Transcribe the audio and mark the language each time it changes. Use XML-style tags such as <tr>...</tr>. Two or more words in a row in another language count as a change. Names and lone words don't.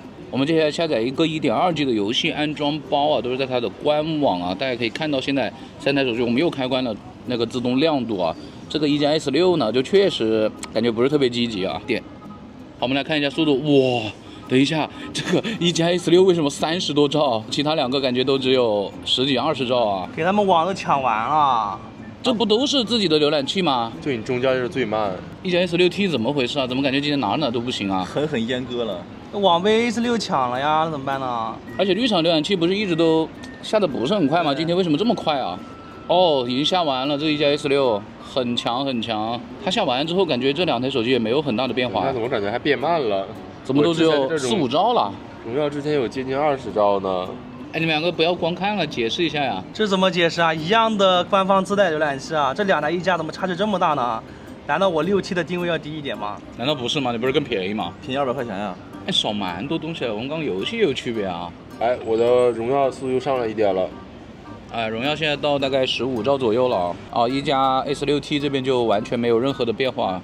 <zh>我們接下來下載一個1.2G 的遊戲安裝包啊，都是在它的官網啊，大家可以看到現在3台手機我們又開關了那個自動亮度啊，這個1加 S6呢就確實感覺不是特別積極啊。點，好，我們來看一下速度，哇！等一下，這個1加 S6為什麼30多兆？其他2個感覺都只有10幾20兆啊！給他們網都搶完了，這不都是自己的瀏覽器嗎？就你中間就是最慢。 1加 S6T 怎麼回事啊？怎麼感覺今天哪都不行啊？狠閹割了。網被 A16 搶了呀，那怎麼辦呢？而且綠廠瀏覽器不是一直都下的不是很快嗎？今天為什麼這麼快啊？哦，已經下完了，這1加 S6很強很強。它下完之後，感覺這2台手機也沒有很大的變化。那怎麼感覺還變慢了？怎麼都只有4、5兆了？榮耀之前有接近20兆呢。哎，你們2個不要光看了，解釋一下呀。這怎麼解釋啊？一樣的官方自帶瀏覽器啊，這2台一加怎麼差距這麼大呢？難道我6T的定位要低一點嗎？難道不是嗎？你不是更便宜嗎？便宜200塊錢呀。哎，少蠻多東西了，我們剛遊戲也有區別啊。哎，我的榮耀速度又上了一點了。哎，榮耀現在到大概15兆左右了啊。1加 S6T 這邊就完全沒有任何的變化。</zh>